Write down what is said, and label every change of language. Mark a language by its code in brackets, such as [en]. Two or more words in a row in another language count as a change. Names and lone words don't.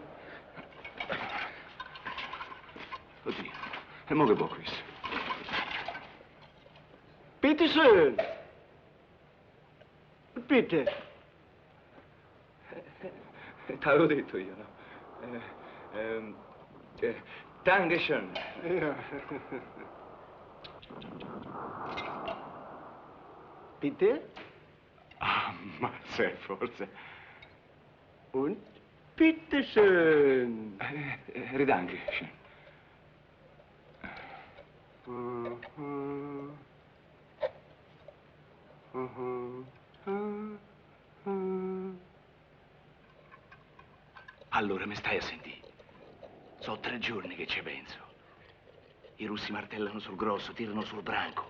[it] Oddio, e mo che può questo? Peterson! Peter! T'avevo detto io, no? [de] Dankeschön. Bitte? [it] Ah, mazza, forse. [de] Und bitteschön. Ridankeschön. [it] Allora mi stai a sentire. Sono 3 giorni che ci penso. I russi martellano sul grosso, tirano sul branco.